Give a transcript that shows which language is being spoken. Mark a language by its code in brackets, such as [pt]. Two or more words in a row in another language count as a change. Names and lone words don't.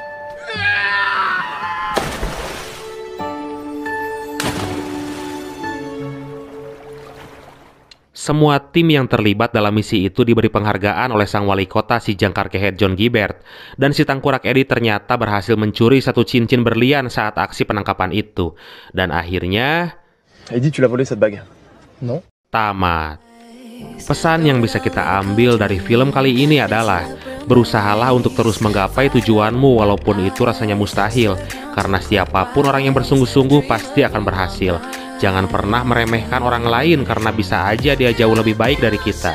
[id] Semua tim yang terlibat dalam misi itu diberi penghargaan oleh sang wali kota si jangkar kehet John Guibert, dan si tangkurak Eddie ternyata berhasil mencuri satu cincin berlian saat aksi penangkapan itu. Dan akhirnya... [fr] Eddie, tu l'as volé cette bague? Non? [id] Tamat. Pesan yang bisa kita ambil dari film kali ini adalah berusahalah untuk terus menggapai tujuanmu walaupun itu rasanya mustahil, karena siapapun orang yang bersungguh-sungguh pasti akan berhasil. Jangan pernah meremehkan orang lain karena bisa aja dia jauh lebih baik dari kita.